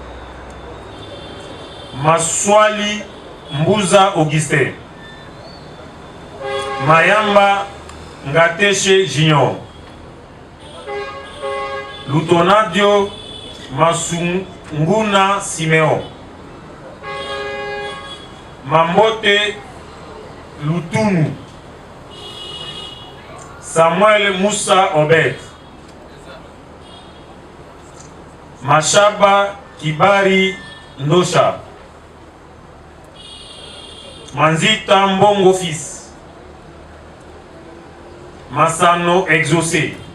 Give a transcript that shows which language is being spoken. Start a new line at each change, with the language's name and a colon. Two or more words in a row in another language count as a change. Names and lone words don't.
Lingala: Maswali Mbuza Augustin, Mayamba Ngateshe Junior, Lutonadio Masunguna Simeon, Mambote Lutunu, Samuel Moussa Obed, Mashaba Kibari Ndosha, Manzita Mbongo Fils, Masano Exaucé,